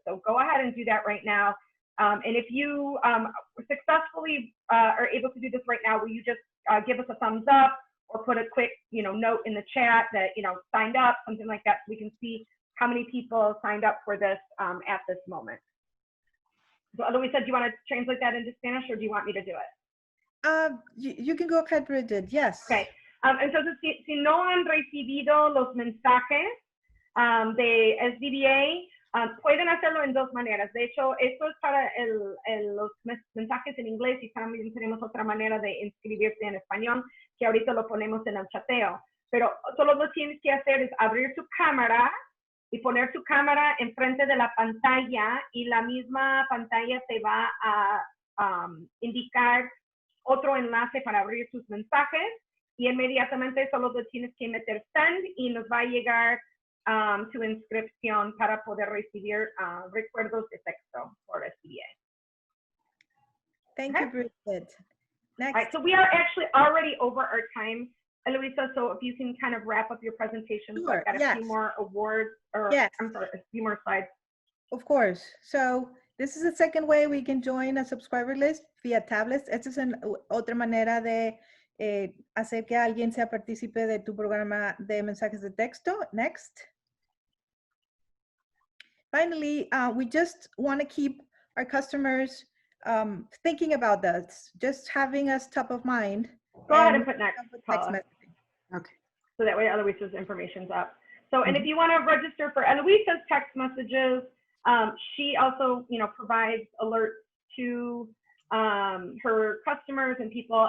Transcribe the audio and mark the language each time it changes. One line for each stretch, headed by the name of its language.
English: So go ahead and do that right now. And if you successfully are able to do this right now, will you just give us a thumbs up or put a quick, you know, note in the chat that, you know, signed up, something like that, so we can see how many people signed up for this at this moment. So Luisa, do you want to translate that into Spanish or do you want me to do it? You can go ahead, Bridget. Yes. Okay.
Spanish: Entonces, si no han recibido los mensajes de SDBA, pueden hacerlo en dos maneras. De hecho, esto es para los mensajes en inglés y también tenemos otra manera de inscribirse en español, que ahorita lo ponemos en el chateo. Pero solo lo que tienes que hacer es abrir tu cámara y poner tu cámara enfrente de la pantalla y la misma pantalla te va a indicar otro enlace para abrir tus mensajes y inmediatamente solo te tienes que meter send y nos va a llegar tu inscripción para poder recibir recuerdos de texto por SDBA.
English: Thank you, Bridget. Next. All right, so we are actually already over our time, Eloisa, so if you can kind of wrap up your presentation. Sure, So I've got a few more awards, or I'm sorry, a few more slides. Of course. So this is the second way we can join a subscriber list via tablets.
Spanish: Esta es otra manera de hacer que alguien sea partícipe de tu programa de mensajes de texto.
English: Next. Finally, we just want to keep our customers thinking about this, just having us top of mind. Go ahead and put next, text Paula. messaging. Okay. So that way Eloisa's information's up. So, and if you want to register for Eloisa's text messages, she also, you know, provides alerts to her customers and people.